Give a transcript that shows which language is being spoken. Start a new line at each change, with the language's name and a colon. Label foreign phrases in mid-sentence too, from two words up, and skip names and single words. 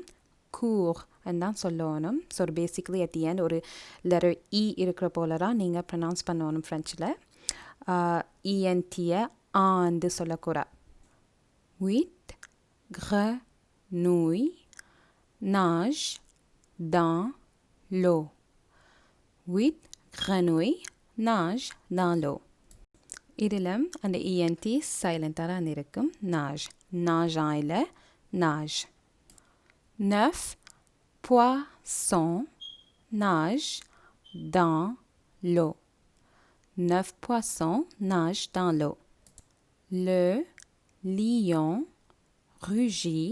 Tamil: கூர் தான் சொல்லணும். ஸோ பேசிக்லி
English: at the end
Tamil: ஒரு லெட்டர் இருக்கிற போல தான் நீங்கள் ப்ரொனவுன்ஸ் பண்ணணும் ஃப்ரெஞ்சில். ent ஆண்டு சொல்லக்கூடாது.
French: Huit, grenouilles. grenouilles nagent dans l'eau. 8 grenouilles nagent dans l'eau.
Tamil: இதிலும் அந்த ENT சைலண்டாக தான் இருக்கும். nage. nageant இல்லை, nage.
French: 9 poissons nagent dans l'eau. 9 poissons nagent dans l'eau. Le lion rugit.